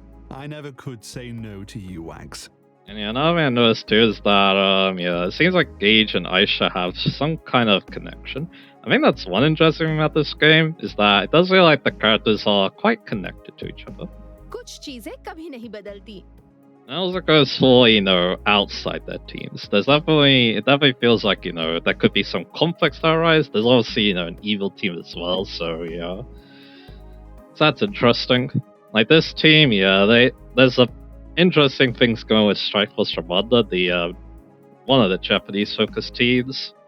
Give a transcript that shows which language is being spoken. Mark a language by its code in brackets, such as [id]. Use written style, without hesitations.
[en] I never could say no to you, Wags. And yeah, another thing I noticed too is that yeah, it seems like Gage and Aisha have some kind of connection. I think that's one interesting thing about this game, is that it does feel like the characters are quite connected to each other. [hi] कुछ चीजें कभी नहीं बदलती। [en] And it also goes for, you know, outside their teams. It definitely feels like, you know, there could be some conflicts that arise. There's obviously, you know, an evil team as well, so yeah. So that's interesting. Like this team, yeah, there's a interesting things going with Strike Force Ramada, the one of the Japanese focused teams.